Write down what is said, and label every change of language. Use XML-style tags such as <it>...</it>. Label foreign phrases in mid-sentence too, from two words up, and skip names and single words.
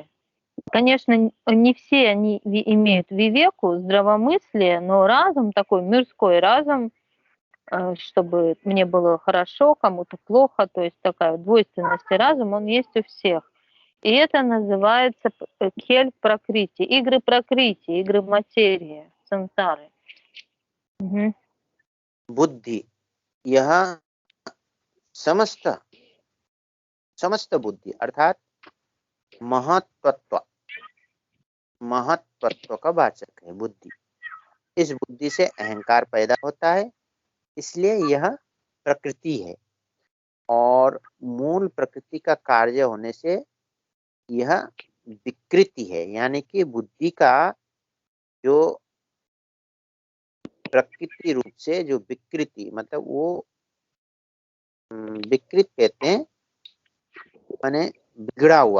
<ru>Конечно, не все они имеют вивеку, здравомыслие, но разум, такой мирской разум, чтобы мне было хорошо, кому-то плохо, то есть такая двойственность и разум, он есть у всех. И это называется кель пракрити, игры материи, сансары. Угу.</ru> <hi>बुद्धि यह समस्त बुद्धि अर्थात महत्वत्व का वाचक है बुद्धि। इस बुद्धि से अहंकार पैदा होता है, इसलिए यह प्रकृति है और मूल प्रकृति का कार्य होने से यह विकृति है, यानी कि बुद्धि का जो प्रकृति रूप से जो विकृति, मतलब वो विकृत कहते हैं माने बिगड़ा हुआ।</hi>